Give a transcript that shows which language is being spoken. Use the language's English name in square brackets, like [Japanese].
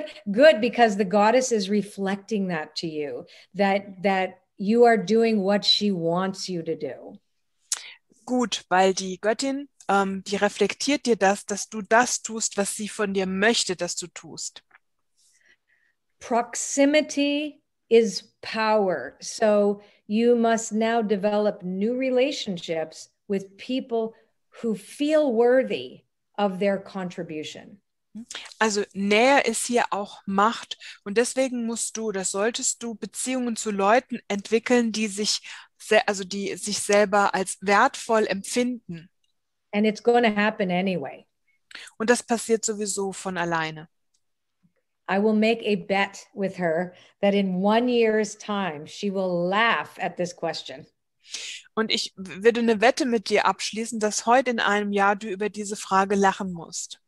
[English] Good, because the goddess is reflecting that to you, that you are doing what she wants you to do. [German] Gut, weil die Göttin die reflektiert dir das, dass du das tust, was sie von dir möchte, dass du tust. [English] Proximity is power. So you must now develop new relationships with people who feel worthy of their contribution. [German] Also Nähe ist hier auch Macht und deswegen solltest du Beziehungen zu Leuten entwickeln, die sich selber als wertvoll empfinden. [English] And it's going to happen anyway. [German] Und das passiert sowieso von alleine. [English] I will make a bet with her that in 1 year's time, she will laugh at this question. [German] Und ich würde eine Wette mit dir abschließen, dass heute in einem Jahr du über diese Frage lachen musst.